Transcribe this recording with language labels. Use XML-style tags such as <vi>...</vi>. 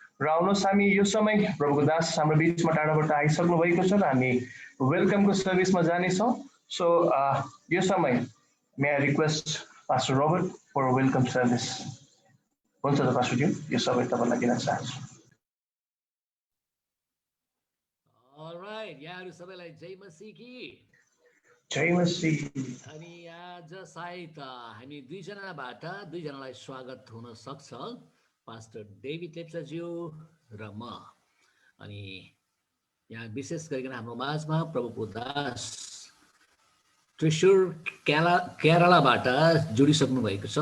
<ne>र आउनुहोस्, हामी यो समय प्रभुको दास हाम्रो बीचमा टाढाबाट आइसक्नु भएको छ र हामी वेलकमको सर्भिसमा जानेछौँ।</ne> <en>so</en> <ne>यो समय</ne> <en>May I request pastor Robert for welcome service.</en> <ne>हुन्छ त पास्टरज्यू, यो सबै तपाईलाई दिन चाहन्छु। अलराइट, यहाँहरु सबैलाई जय मसीह की। जय मसीह। अनि आज सायद हामी दुईजनालाई स्वागत हुन सक्छ, पास्टर डेभिड लेप्चाज्यू र म। अनि यहाँ विशेष गरिकन हाम्रो माझमा प्रभुको दास त्रिशुर केरलाबाट जोडिसक्नु भएको छ।</ne>